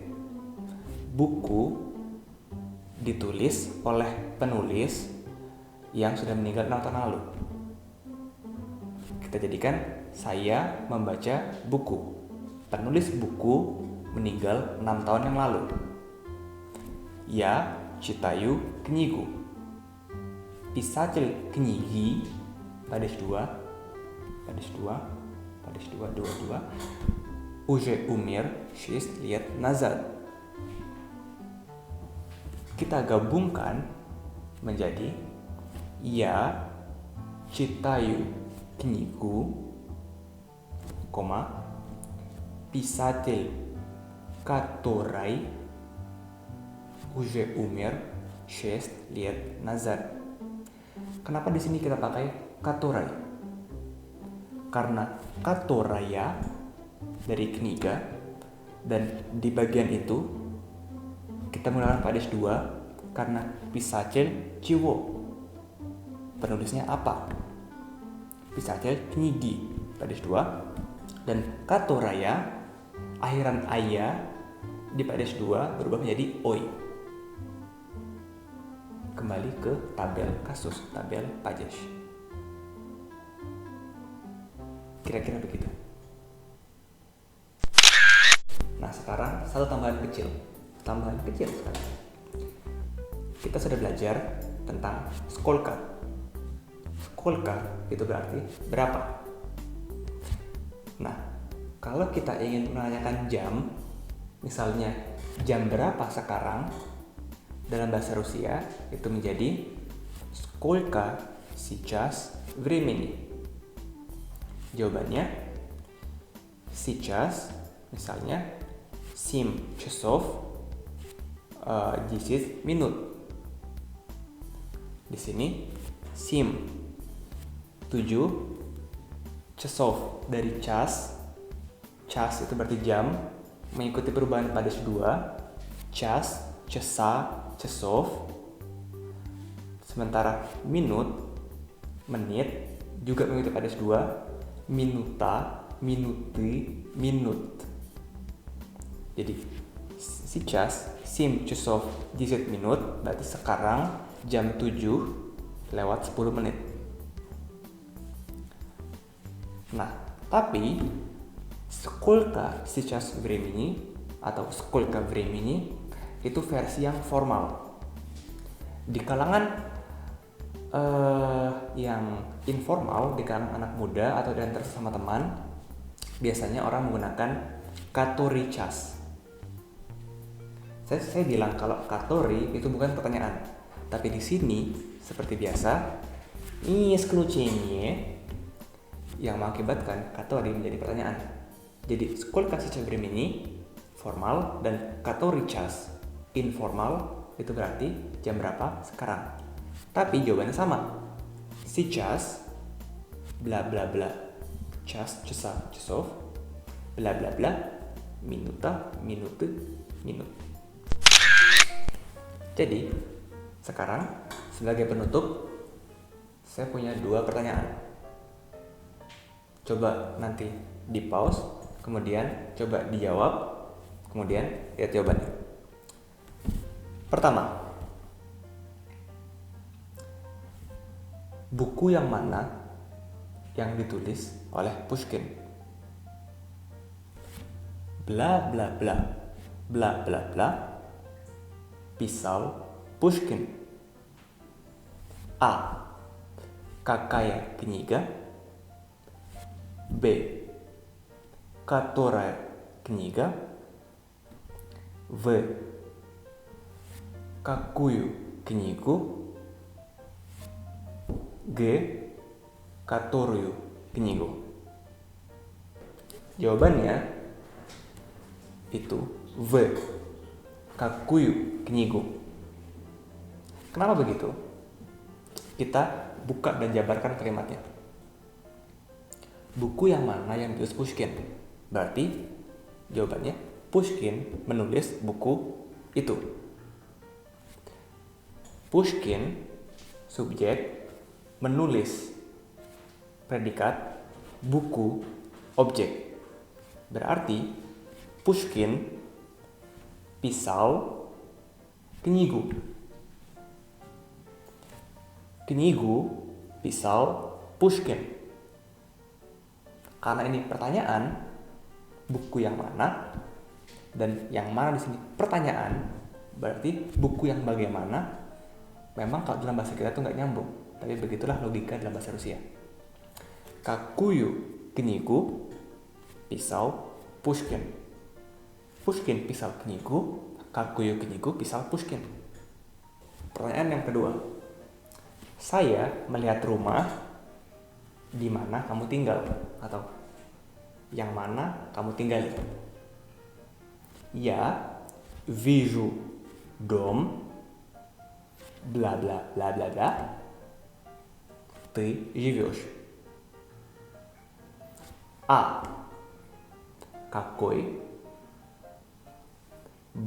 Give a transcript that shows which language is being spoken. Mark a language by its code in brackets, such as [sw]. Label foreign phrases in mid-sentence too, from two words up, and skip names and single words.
[id] Buku ditulis oleh penulis yang sudah meninggal 6 tahun lalu. Kita jadikan saya membaca buku. Penulis buku meninggal 6 tahun yang lalu. [ru] Я читаю книгу. Писатель книги падеж 2 уже умер 6 лет назад. [id] Kita gabungkan menjadi [ru] Я читаю книгу, писатель, который уже умер 6 лет назад. [id] Kenapa di sini kita pakai который? karena которая dari kniga, dan di bagian itu kita menggunakan падеж 2 karena [ru] писатель чего, [id] penulisnya apa, [ru] писатель книги, падеж 2, [id] dan которая akhiran aya di падеж 2 berubah menjadi ой. Kembali ke tabel kasus, tabel падеж. Kira-kira begitu. Nah, sekarang satu tambahan kecil sekarang. Kita sudah belajar tentang skolka. Skolka itu berarti berapa. Nah, kalau kita ingin menanyakan jam, misalnya jam berapa sekarang, dalam bahasa Rusia itu menjadi [ru] сколько сейчас времени. [id] Jawabannya сейчас, misalnya 7 [ru] часов 10 минут. [id] Di sini 7 часов dari час itu berarti jam, mengikuti perubahan падеж 2, [ru] час, часа, часов. [id] Sementara minut, menit juga mengikuti падеж 2, [ru] минута, минуты, минут. [id] Jadi [ru] сейчас 7 часов 10 минут [id] berarti sekarang jam 7 lewat 10 menit. Nah, tapi [ru] сколько сейчас времени [id] atau [ru] сколько времени [id] itu versi yang formal. Di kalangan yang informal, di kalangan anak muda atau di antara sesama teman, biasanya orang menggunakan [ru] который час. [id] Saya bilang kalau который itu bukan pertanyaan, tapi di sini seperti biasa, исключение yang mengakibatkan который menjadi pertanyaan. Jadi [ru] сколько сейчас времени [id] formal dan [ru] который час [id] informal itu berarti jam berapa sekarang. Tapi jawabannya sama. [ru] Сейчас bla bla bla час, часа, часов bla bla bla минута, минуте, minut. [id] Jadi sekarang sebagai penutup saya punya 2 pertanyaan. Coba nanti di pause, kemudian coba dijawab, kemudian lihat jawabannya. Pertama, buku yang mana yang ditulis oleh Pushkin? Bla bla bla bla bla bla [ru] писал Pushkin. A. Какая книга? Б. Которая книга? В. Какую книгу? G. Которую книгу? [id] Jawabannya itu V. [ru] Какую книгу? [id] Kenapa begitu? Kita buka dan jabarkan kalimatnya. Buku yang mana yang ditulis Pushkin? Berarti jawabannya Pushkin menulis buku itu. Pushkin subjek, menulis predikat, buku objek. [ru] Berarti Pushkin писал книгу. Книгу писал Pushkin. [id] Karena ini pertanyaan, buku yang mana, dan yang mana di sini pertanyaan, berarti buku yang bagaimana. Memang kalau dalam bahasa kita tuh nggak nyambung, tapi begitulah logika dalam bahasa Rusia. [ru] Какую книгу писал Pushkin? Pushkin писал книгу, какую книгу писал Pushkin? [id] Pertanyaan yang kedua. Saya melihat rumah di mana kamu tinggal, atau yang mana kamu tinggali. [ru] Я вижу дом, бла-бла, бла-бла-бла, ты живешь. A. Какой. Б.